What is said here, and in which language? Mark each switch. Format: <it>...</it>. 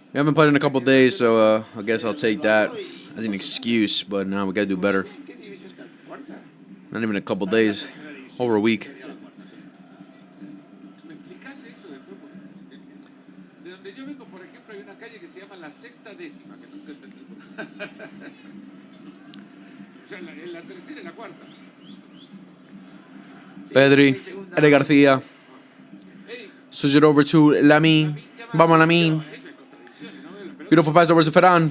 <en>We haven't played in a couple days, so I guess I'll take that as an excuse. But now we gotta do better.</en> <es>¿En qué división está? ¿Cuarta?</es> <en>Not even a couple days, over a week.</en> <es>¿Me explicas eso después? Porque de donde yo vengo, por ejemplo, hay una calle que se llama la Sexta Décima, que nunca entendí. O sea, la tercera y la cuarta.</es> <en>Pedri, Eddie Garcia. Switch it over to Lamine. Vamos, Lamine. Beautiful pass over to Ferran.</en>